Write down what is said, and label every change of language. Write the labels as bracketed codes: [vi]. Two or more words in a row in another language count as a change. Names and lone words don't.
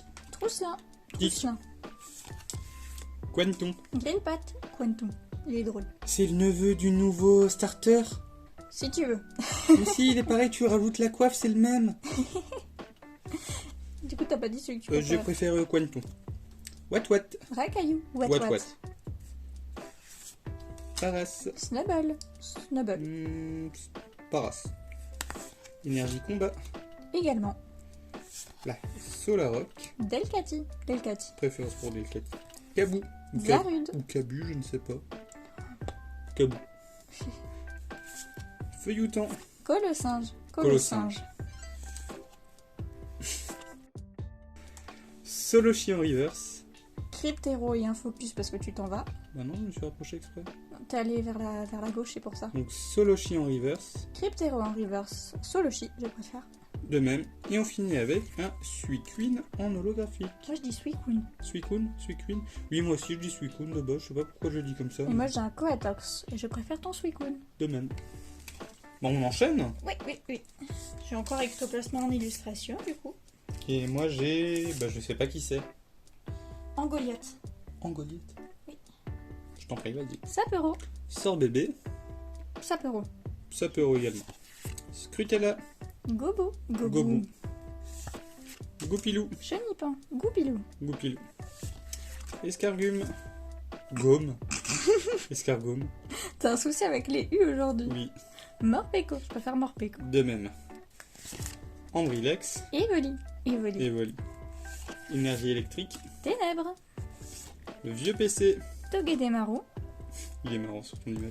[fr] Trousselin. Tic. Quantum. Greenpat. Quantum. Il est drôle. C'est le neveu du nouveau starter. Si tu veux. Mais si, il est pareil, tu rajoutes la coiffe, c'est le même. Du coup, t'as pas dit celui que tu préfères. Je préfère Quantum. What. Racaillou. What. Paras. Snubble. Paras. Énergie combat. Également. La Solarok. Delcati. Préférence pour Delcati. Kabou. Zarude. Ou Cabu, je ne sais pas. Kabou. Feuilloutant. Colossinge. Solochi en reverse. Cryptero et un focus parce que tu t'en vas. Bah non, je me suis rapproché exprès. T'es allé vers la gauche, c'est pour ça. Donc Solochi en reverse. Cryptero en reverse. Solochi, je préfère. De même. Et on finit avec un Suicune en holographique. Moi je dis Suicune. Suicune. Oui, moi aussi je dis Suicune de base. Je sais pas pourquoi je dis comme ça. Et moi j'ai un Coatox et je préfère ton Suicune. De même. Bon, on enchaîne. Oui. J'ai encore Ectoplasma en illustration du coup. Et moi j'ai... je sais pas qui c'est. Angoliath. Angoliath. Oui. Je t'en prie, vas-y. Sapero. Sort bébé. Sapero. Sapero également. Scrutella. Gobo. Goupilou. Chenipan. Goupilou. Escargume. Gomme. Escargome. T'as un souci avec les U aujourd'hui. Oui. Morpeko. Je préfère Morpeko. De même. Andrilex. Evoli. Énergie électrique. Ténèbres. Le vieux PC. Togedemaru. Il est marrant sur ton image.